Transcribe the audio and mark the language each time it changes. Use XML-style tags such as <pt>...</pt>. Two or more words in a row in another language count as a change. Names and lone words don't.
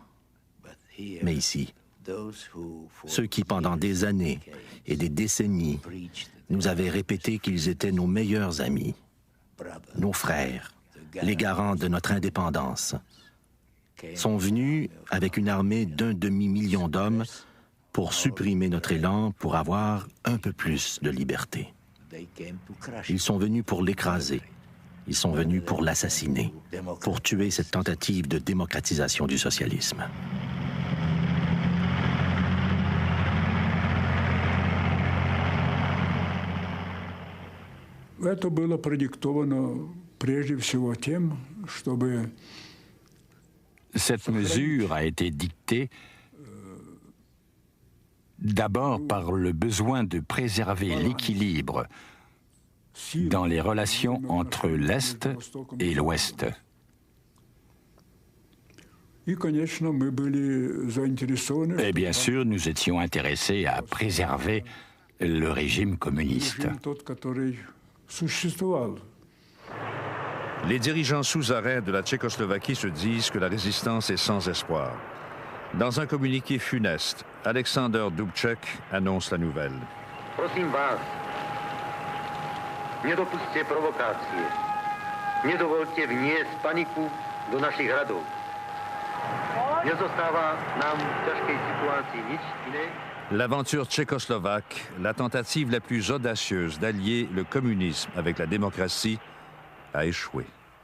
<fr>Mais ici, ceux qui, pendant des années et des décennies, nous avaient répété qu'ils étaient nos meilleurs amis, nos frères, les garants de notre indépendance, sont venus avec une armée d'1 demi-million d'hommes pour supprimer notre élan, pour avoir un peu plus de liberté. Ils sont venus pour l'écraser. Ils sont venus pour l'assassiner, pour tuer cette tentative de démocratisation du socialisme.</fr> <ru>Это было продиктовано прежде всего тем, чтобы...</ru> <fr>Cette mesure a été dictée d'abord par le besoin de préserver l'équilibre dans les relations entre l'Est et l'Ouest. Et bien sûr, nous étions intéressés à préserver le régime communiste. Les dirigeants sous arrêt de la Tchécoslovaquie se disent que la résistance est sans espoir. Dans un communiqué funeste, Alexander Dubček annonce la nouvelle.</fr> <sk>Prosím vás, nedopusťte provokácie. Nedovolte vniesť paniku do našich radov. Nezostáva nám v ťažkej situácii nič iné.</sk> <fr>L'aventure tchécoslovaque, la tentative la plus audacieuse d'allier le communisme avec la démocratie, a échoué.</fr>